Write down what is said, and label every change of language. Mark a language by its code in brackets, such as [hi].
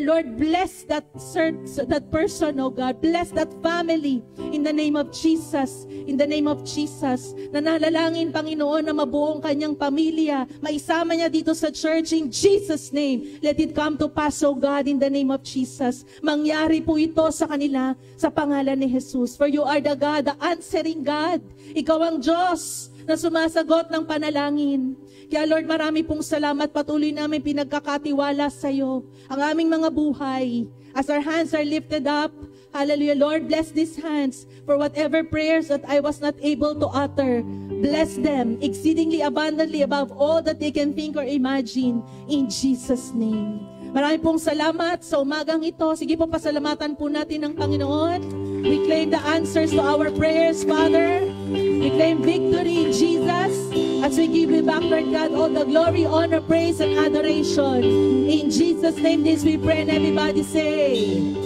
[en] Lord, bless that person, oh God. Bless that family in the name of Jesus. [tl] In the name of Jesus. Nananalangin, Panginoon, na mabuong kanyang pamilya. [en] Maisama niya dito sa church in Jesus' name. Let it come to pass, oh God, in the name of Jesus. [tl] Mangyari po ito sa kanila sa pangalan ni Jesus. [en] For you are the God, the answering God. [tl] Ikaw ang Diyos na sumasagot ng panalangin. Kaya Lord, marami pong salamat, patuloy namin pinagkakatiwala sa iyo ang aming mga buhay. [en] As our hands are lifted up, hallelujah, Lord, bless these hands for whatever prayers that I was not able to utter. Bless them exceedingly abundantly above all that they can think or imagine in Jesus' name. [tl] Marami pong salamat sa umagang ito. Sige po, pasalamatan po natin ng Panginoon. [en] We claim the answers to our prayers, Father. We claim victory in Jesus as we give you back, Lord God, all the glory, honor, praise, and adoration. In Jesus' name this we pray, and everybody say,